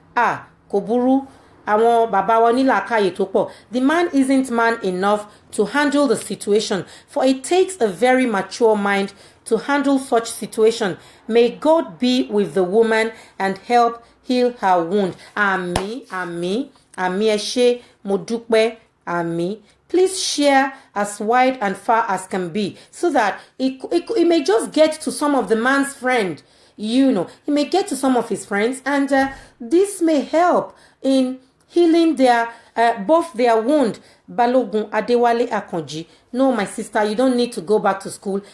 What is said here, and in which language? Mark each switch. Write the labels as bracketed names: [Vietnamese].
[Yoruba] Koburu. Àwọn bàbá wa nílàákàyè tó pọ̀. [English] The man isn't man enough to handle the situation, for it takes a very mature mind to handle such situation. May God be with the woman and help heal her wound. [Yoruba] Àmín, àmín, àmín ẹ ṣé, mo dúpẹ́, àmín. [English] Please share as wide and far as can be so that it may just get to some of the man's friend. It may get to some of his friends and this may help in healing both their wound. Balogun Adewale Akonji. No, my sister, you don't need to go back to school.